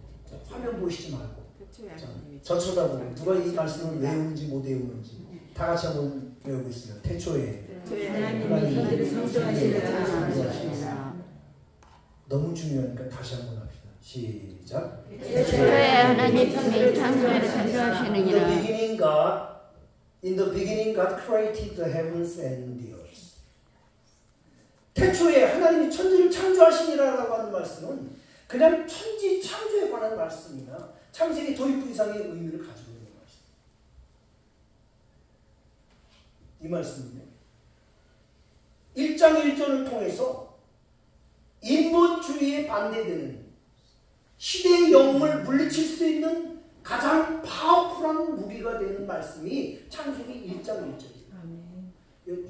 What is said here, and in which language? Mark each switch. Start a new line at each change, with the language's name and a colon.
Korean: 자, 화면 보시지 말고. 자, 저 쳐다보고 누가 이 말씀을 외우는지 못 외우는지 다 같이 한번 외우고 있어요. 태초에 하나님이 천지를 창조하시니라. 너무 중요하니까 다시 한번 합시다. 시작. 태초에 하나님이 천지를 창조하시느니라.
English: In the beginning God created the heavens and the earth.
Korean: 태초에 하나님이 천지를 창조하시니라라고 하는 말씀은 그냥 천지 창조에 관한 말씀이나 창세기 도입부 이상의 의미를 가지고 있는 말씀. 이 말씀은요. 1장 1절을 통해서 인본주의에 반대되는 시대의 영웅을 물리칠 수 있는 가장 파워풀한 무기가 되는 말씀이 창세기 1장 1절이에요.